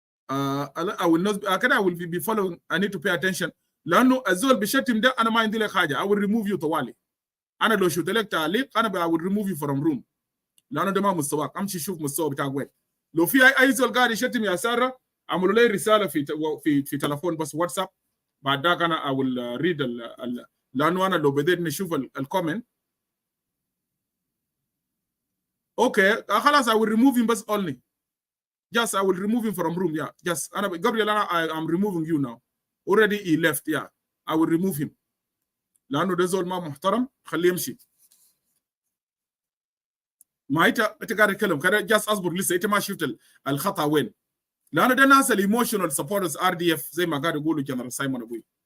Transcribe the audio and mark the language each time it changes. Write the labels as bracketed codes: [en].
[en] I will not كده I will be following. I need to pay attention [ar] لأنه الزول بيشتم ده أنا ما عندي لك حاجة. [en] I will remove you طوالي. [ar] أنا لو شفت لك تعليق أنا [en] I will remove you from room [ar] لأنه ده ما مستواك. أمشي شوف مستوى بتاعك وين. لو في أي زول قاعد يشتم يا سارة عملوا لي رسالة في تلفون بس واتساب، بعد ذاك أنا [en] I will read [ar] لأنه أنا لو بديت نشوف الكومنت أوكي خلاص [en] I will remove him [ar] بس only. [en] Yes, I will remove him from room. Yeah, yes. Gabriel, I'm removing you now. Already he left. Yeah, I will remove him. [ar] لأنه ده زول ما محترم خليه يمشي. ما أنت قاعد تتكلم كده جالس أصبر لسه أنت ما شفت الخطأ وين. لأنه ده ناس الإيموشنال سبورترز RDF زي ما قاعد يقولوا جنرال سايمون أبوي.